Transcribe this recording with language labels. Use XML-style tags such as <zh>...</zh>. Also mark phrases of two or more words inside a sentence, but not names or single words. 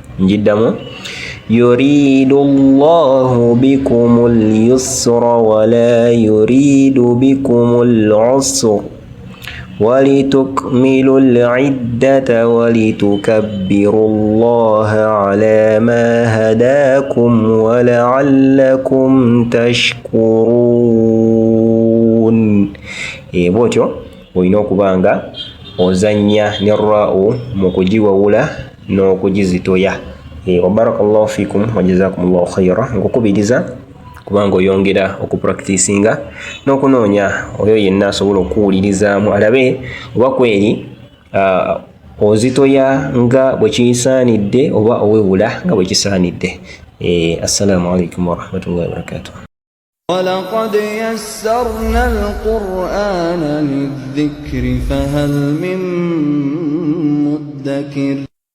<ar>يريد الله بكم اليسر ولا يريد بكم العسر ولتكملوا العدة ولتكبروا الله على ما هداكم ولعلكم تشكرون.</ar> <lg>bwotyo olina okubanga ozanya ne ra'u mu kugiwawula n'okugizitoya.</lg> <ar>وبارك الله فيكم وجزاكم الله خيرا.</ar> <lg>Nkukubiriza kubanga oyongera okupracticinga n'okunoonya oyo yenna asobola okuwulirizaamu alabe oba kweri ozitoya nga bwe kisaanidde oba owewula nga bwe kisaanidde.</lg> <ar>السلام عليكم ورحمة الله وبركاته. ولقد يسرنا القرآن للذكر فهل من مدكر</ar>